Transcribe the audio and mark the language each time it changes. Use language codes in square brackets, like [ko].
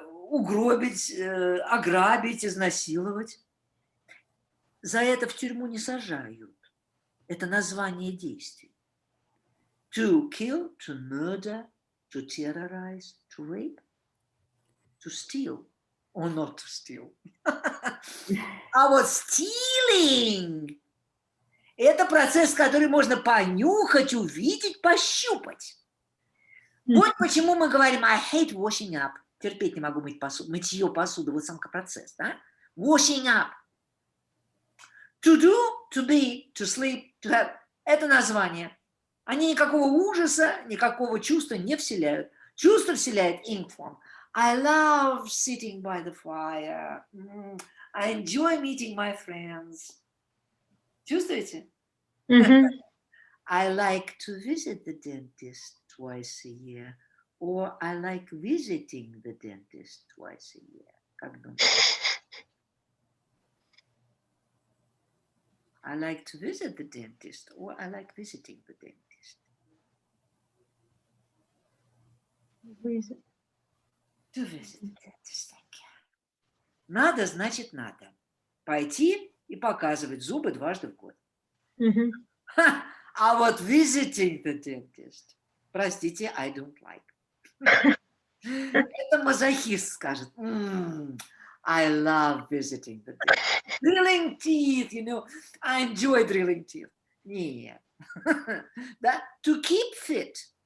[ru] Угробить, ограбить, изнасиловать. За это в тюрьму не сажают. Это название действий. [en] To kill, to murder, to terrorize, to rape, to steal or not to steal. [ru] А вот stealing – это процесс, который можно понюхать, увидеть, пощупать. Вот почему мы говорим [en] I hate washing up. [ru] Терпеть не могу мыть посуду. Мытье посуды, вот сам процесс, да? [en] Washing up. To do, to be, to sleep, to have – [ru] это название. Они никакого ужаса, никакого чувства не вселяют. Чувство вселяет [en] ing form. I love sitting by the fire. I enjoy meeting my friends. [ru] Чувствуете? [en] I like to visit the dentist twice a year. Or I like visiting the dentist twice a year. [ru] Как думаете? [en] I like to visit the dentist, or I like visiting the dentist. To visit the dentist. [ru] Надо, значит, надо. Пойти и показывать зубы дважды в год. А вот [en] visiting the dentist, [ru] простите, [en] I don't like. [ru] Это мазохист скажет. [en] I love visiting the dentist. Drilling teeth, you know, I enjoy drilling teeth. [ru] Нет. Да? [en] To keep fit.